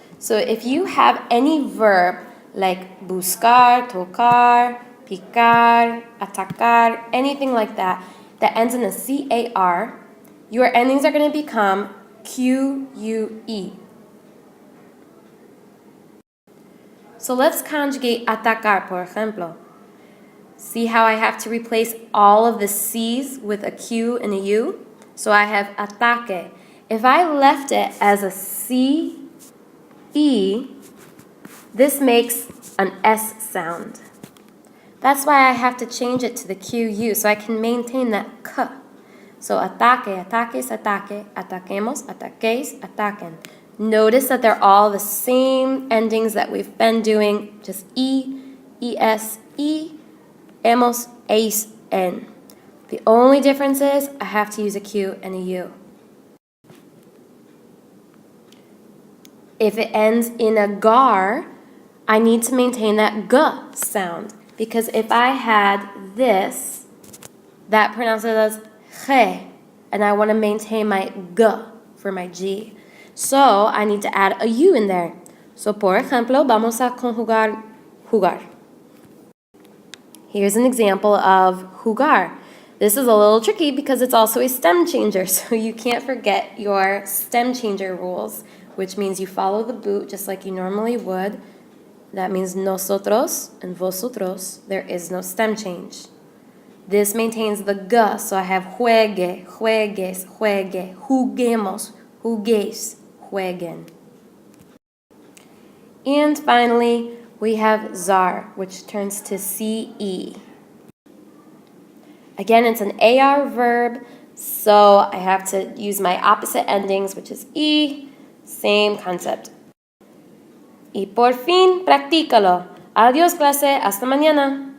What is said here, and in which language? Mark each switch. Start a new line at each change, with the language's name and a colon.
English: So if you have any verb like buscar, tocar, picar, atacar, anything like that, that ends in a C-A-R, your endings are going to become Q-U-E. So let's conjugate atacar,
Spanish: por ejemplo.
English: See how I have to replace all of the C's with a Q and a U? So I have ataque. If I left it as a C-E, this makes an S sound. That's why I have to change it to the Q-U so I can maintain that K. So ataque, ataques, ataque, ataquemos, ataquéis, ataquen. Notice that they're all the same endings that we've been doing, just E, ES, E, emos, eis, en. The only difference is I have to use a Q and a U. If it ends in a gar, I need to maintain that G sound. Because if I had this, that pronounces it as G, and I want to maintain my G for my G. So I need to add a U in there.
Spanish: So, por ejemplo, vamos a conjugar jugar.
English: Here's an example of jugar. This is a little tricky because it's also a stem changer, so you can't forget your stem changer rules, which means you follow the boot just like you normally would. That means nosotros and vosotros. There is no stem change. This maintains the G, so I have juegue, juegues, juegue, juguemos, juguéis, jueguen. And finally, we have zar, which turns to CE. Again, it's an AR verb, so I have to use my opposite endings, which is E, same concept.
Spanish: Y por fin, practícalo. Adiós, clase. Hasta mañana.